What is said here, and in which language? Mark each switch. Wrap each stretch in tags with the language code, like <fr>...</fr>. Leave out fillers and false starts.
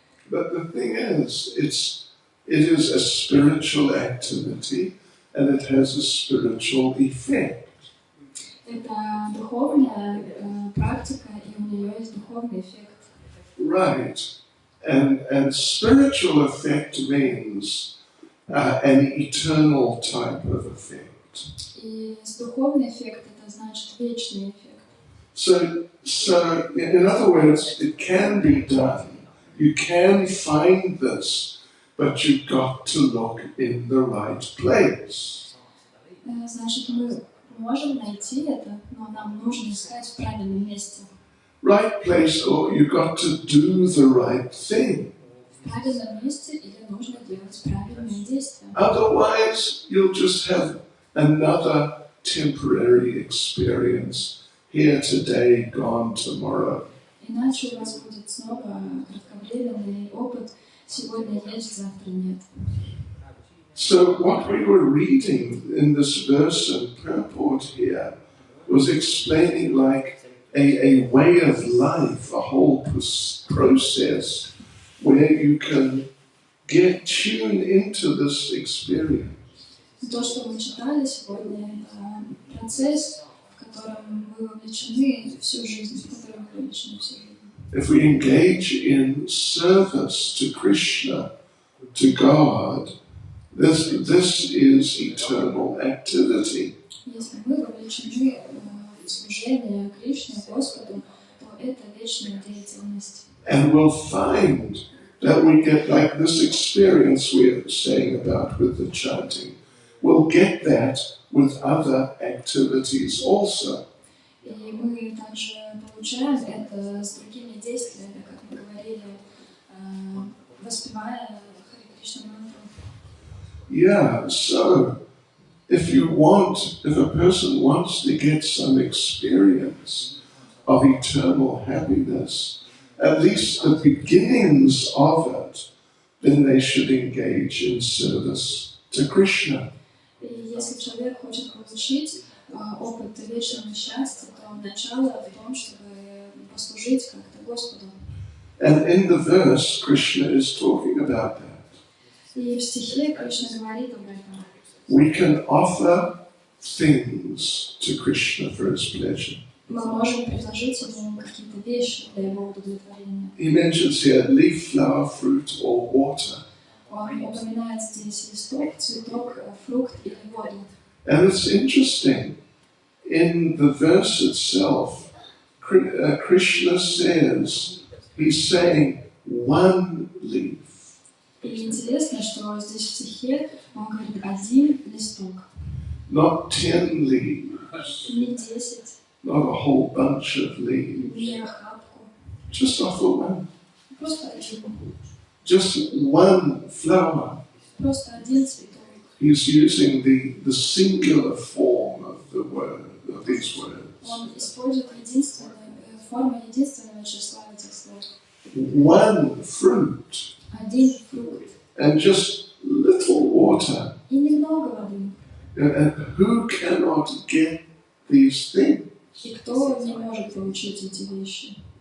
<en>But the thing is, it is a spiritual activity and it has a spiritual effect.</en> <ru>Это духовная практика, и у нее есть духовный эффект.</ru> <en>Right. And spiritual effect means an eternal type of effect.</en> <ru>И духовный эффект это значит вечный эффект.</ru> <en>So in other words, it can be done. You can find this, but you've got to look in the right place.</en> <ru>Значит, мы можем найти это, но нам нужно искать в правильном месте.</ru> <en>Right place, or you've got to do the right thing.</en> <ru>В правильном месте или нужно делать правильные действия.</ru> <en>Otherwise, you'll just have another temporary experience. Here today, gone tomorrow.</en> <ru>Иначе у вас будет снова кратковременный опыт. Сегодня есть, завтра нет.</ru> <en>So what we were reading in this verse and purport here was explaining like a way of life, a whole process where you can tune into this experience.</en> <ru>То, что мы читали сегодня, это процесс, в котором вы вовлечены всю жизнь, в котором вы вовлечены всю жизнь.</ru> <en>If we engage in service to Krishna, to God, this is eternal activity.</en> <ru>Если мы вовлечены служение Кришне, Господу, то это вечная деятельность.</ru> <en>And we'll find that we get like this experience we're saying about with the chanting. We'll get that with other activities also.</en> <ru>И мы также получаем это с другими действиями, как мы говорили, воспевая Харе Кришна мантру.</ru> <en>Yeah, so if a person wants to get some experience of eternal happiness, at least the beginnings of it, then they should engage in service to Krishna.</en> <ru>И если человек хочет получить опыт вечного счастья, то начало в том, чтобы послужить как-то Господу.</ru> <en>And in the verse, Krishna is talking about that.</en> <ru>И в стихе Кришна говорит об этом.</ru> <en>We can offer things to Krishna for his pleasure.</en> <ru>Мы можем предложить ему какие-то вещи для его удовлетворения.</ru> <en>He mentions here leaf, flower, fruit, or water.</en> <ru>Он упоминает здесь листок, цветок, фрукт или воду.</ru> <en>And it's interesting. In the verse itself, Krishna says, he's saying one leaf.</en> <ru>И интересно, что здесь в стихе он говорит один листок.</ru> <en>Not 10 leaves,</en> <ru>Не 10,</ru> <en>not a whole bunch of leaves.</en> <ru>не охапку.</ru> <en>Just offer one.</en> <ru>Просто один.</ru> <en>Just one flower.</en> <ru>Просто один цветок.</ru> <en>He's using the singular form of the word, of these words.</en> <ru>Он использует форму единственного числа этих слов.</ru> <en>One fruit</en> <ru>Один фрукт</ru> <en>and just little water.</en> <ru>и немного воды.</ru> <en>And who cannot get these things?</en> <ru>И кто не может получить эти вещи?</ru>